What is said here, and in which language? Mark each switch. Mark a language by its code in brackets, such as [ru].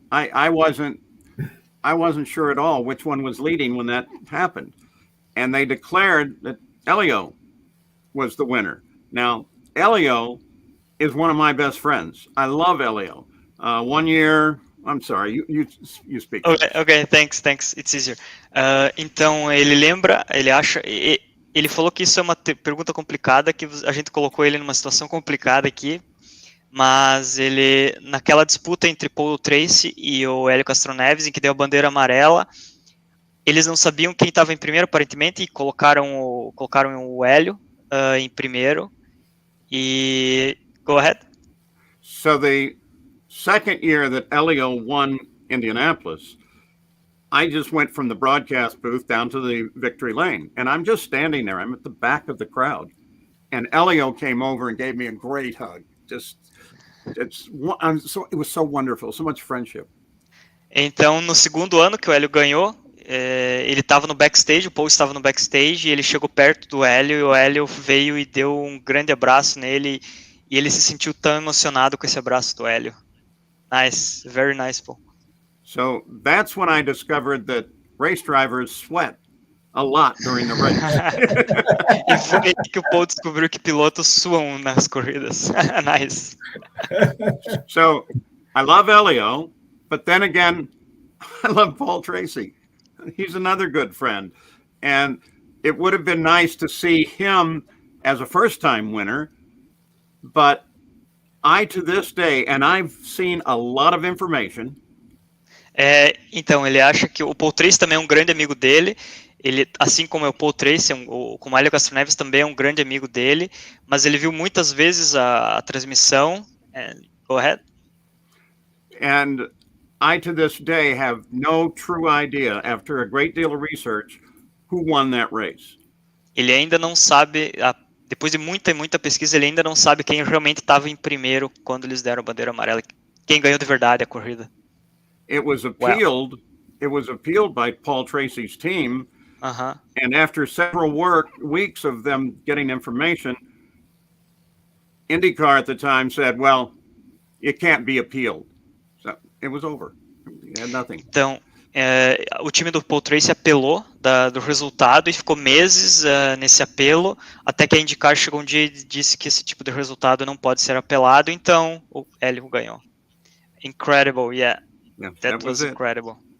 [en] I wasn't sure at all which one was leading when that happened, and they declared that Elio was the winner. Now, Elio is one of my best friends. I love Elio. One year, I'm sorry, you speak. Okay, thanks, it's easier. [pt] Então, ele falou que isso é uma pergunta complicada, que a gente colocou ele numa situação complicada aqui, mas ele, naquela disputa entre Paul Tracy e o Hélio Castro Neves, em que deu a bandeira amarela, eles não sabiam quem estava em primeiro, aparentemente, e colocaram o Hélio em primeiro. [en] E go ahead. So the second year that Elio won Indianapolis, I just went from the broadcast booth down to the victory lane, and I'm just standing there. I'm at the back of the crowd, and Elio came over and gave me a great hug. It was so wonderful, so much friendship. [pt] Então, no segundo ano que o Hélio ganhou, ele estava no backstage, o Paul estava no backstage, e ele chegou perto do Hélio, e o Hélio veio e deu um grande abraço nele, e ele se sentiu tão emocionado com esse abraço do Hélio. [en] Nice, very nice, Paul. So that's when I discovered that race drivers sweat a lot during the race. [pt] E foi aí que o Paul descobriu que pilotos suam nas corridas. [en] Nice. So I love Elio, but then again, I love Paul Tracy. He's another good friend. And it would have been nice to see him as a first-time winner, but I, to this day, and I've seen a lot of information. [pt] Então, ele acha que o Paul Tracy também é um grande amigo dele. Ele, assim como é o Paul Tracy, como o Hélio Castro Neves também é um grande amigo dele, mas ele viu muitas vezes a transmissão. [en] Go ahead. And I, to this day, have no true idea, after a great deal of research, who won that race. [pt] Ele ainda não sabe, depois de muita pesquisa, ele ainda não sabe quem realmente estava em primeiro quando eles deram a bandeira amarela, quem ganhou de verdade a corrida. [en] It was appealed. It was appealed by Paul Tracy's team, and after several weeks of them getting information, IndyCar at the time said, "Well, it can't be appealed." So it was over. It had nothing. [pt] Então, o time do Paul Tracy apelou do resultado e ficou meses nesse apelo, até que a IndyCar chegou um dia e disse que esse tipo de resultado não pode ser apelado, então o Hélio ganhou. [en] Incredible, yeah. That was incredible.